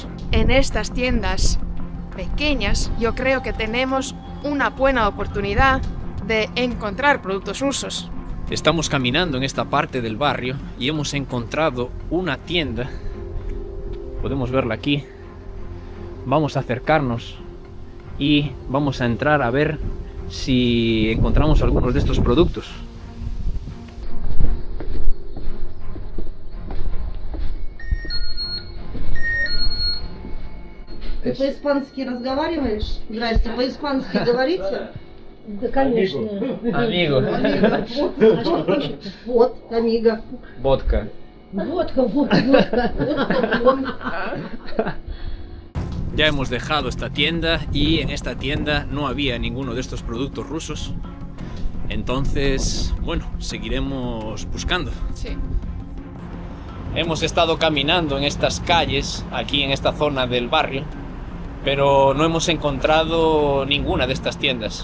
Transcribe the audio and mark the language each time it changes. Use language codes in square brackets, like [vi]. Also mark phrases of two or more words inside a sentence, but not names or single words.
[es] En estas tiendas pequeñas, yo creo que tenemos una buena oportunidad de encontrar productos rusos. Estamos caminando en esta parte del barrio y hemos encontrado una tienda. Podemos verla aquí. Vamos a acercarnos y vamos a entrar a ver si encontramos algunos de estos productos. [ru] Ты по-испански разговариваешь? Здрасте, по-испански говорите? Да, конечно. Amigo. Вот, амиго. Vodka. Водка. [es] Ya hemos dejado esta tienda y en esta tienda no había ninguno de estos productos rusos. Entonces, bueno, seguiremos buscando. Sí. Hemos estado caminando en estas calles, aquí en esta zona del barrio, pero no hemos encontrado ninguna de estas tiendas.